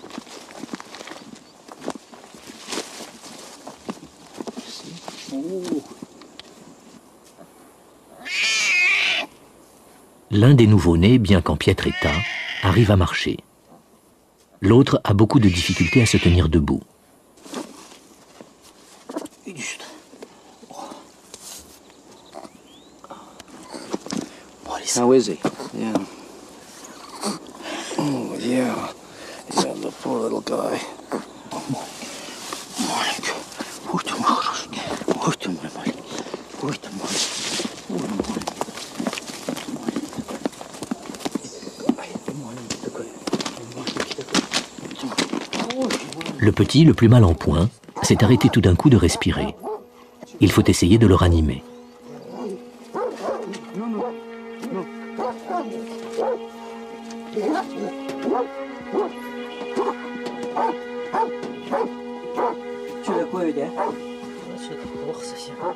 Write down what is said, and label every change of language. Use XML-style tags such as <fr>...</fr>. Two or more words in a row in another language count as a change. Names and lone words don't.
<fr>L'un des nouveau-nés, bien qu'en piètre état, arrive à marcher. L'autre a beaucoup de difficultés à se tenir debout.</fr> <en>How is he? Yeah. Oh, yeah. Yeah, the poor little guy.</en> <ru>Маленький. Ой, ты мой хороший. Ой, ты мой маленький. Ой, ты маленький.</ru> <fr>Le petit, le plus mal en point, s'est arrêté tout d'un coup de respirer. Il faut essayer de le ranimer.</fr> <ru>Что такое, да? Что-то плохо совсем.</ru>